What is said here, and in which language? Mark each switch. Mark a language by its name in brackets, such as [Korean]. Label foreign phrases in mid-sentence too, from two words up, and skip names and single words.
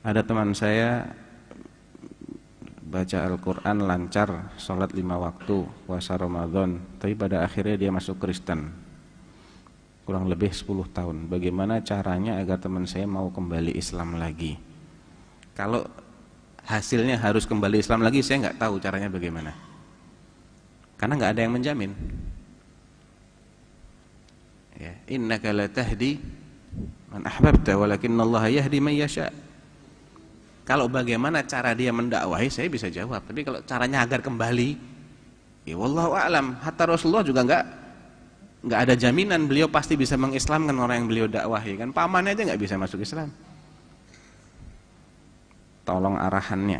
[Indonesian] Ada teman saya baca Al-Quran lancar, sholat 5 waktu, puasa Ramadan, tapi pada akhirnya dia masuk Kristen, kurang lebih 10 tahun. Bagaimana caranya agar teman saya mau kembali Islam lagi? Kalau hasilnya harus kembali Islam lagi, saya nggak tahu caranya bagaimana, karena nggak ada yang menjamin. Ya, [Arabic] إنك لا تهدي من أحببت ولكن الله يهدي من يشاء. [Indonesian] Kalau bagaimana cara dia mendakwahi, saya bisa jawab, tapi kalau caranya agar kembali, ya [Arabic] والله أعلم. [Indonesian] Hatta Rasulullah juga nggak ada jaminan beliau pasti bisa mengislamkan orang yang beliau dakwahi, kan pamannya aja nggak bisa masuk Islam. Tolong arahannya.